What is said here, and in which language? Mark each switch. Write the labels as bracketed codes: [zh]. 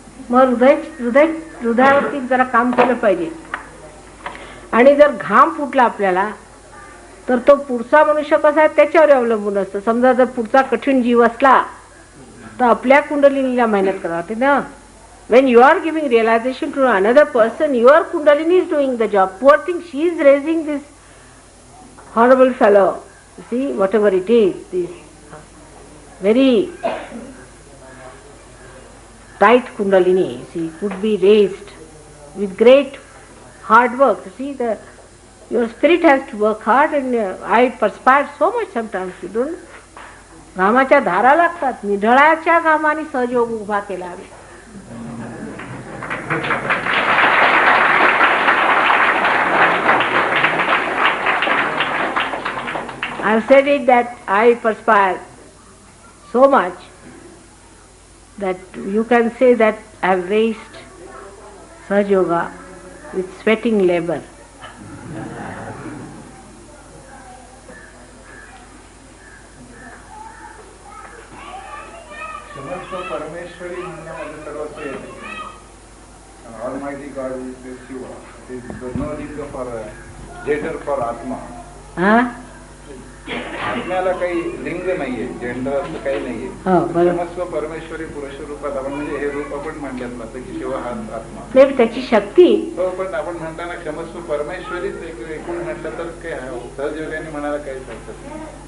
[mr] मग हृदयावरती जरा काम केलं पाहिजे. आणि जर घाम फुटला आपल्याला तर तो पुढचा मनुष्य कसा आहे त्याच्यावर अवलंबून असतं. समजा जर पुढचा कठीण जीव असला तर आपल्या कुंडलिनीला मेहनत करावी लागते ना. [en] When you are giving realization to another person, your kundalini is doing the job. Poor thing, she is raising this horrible fellow. You see, whatever it is, this very tight kundalini, see, could be raised with great hard work. See, your spirit has to work hard, and I perspired so much sometimes. You don't. [mr] घामाच्या धारा लागतात. निढळाच्या घामाने सहयोग उभा केला आम्ही. [en] I have said it that I perspired so much that you can say that I have raised Sahaj Yoga with sweating labor. [mr] क्षमस्व परमेश्वरी म्हणण्यामध्ये सर्वस्व येते. [en] Almighty God is the Shiva. There is no need for gender for Atma. [mr] आत्म्याला काही लिंग नाहीये, gender असं काही नाहीये. क्षमस्व परमेश्वरी पुरुष रूपात आपण म्हणजे हे रूप आपण म्हणतात ना की शिव हा आत्मा. नाही, त्याची शक्ती. हो, पण आपण म्हणताना क्षमस्व परमेश्वरीच एकूण म्हटलं तर काय सहजयोगाने म्हणायला काही हरकत नाही.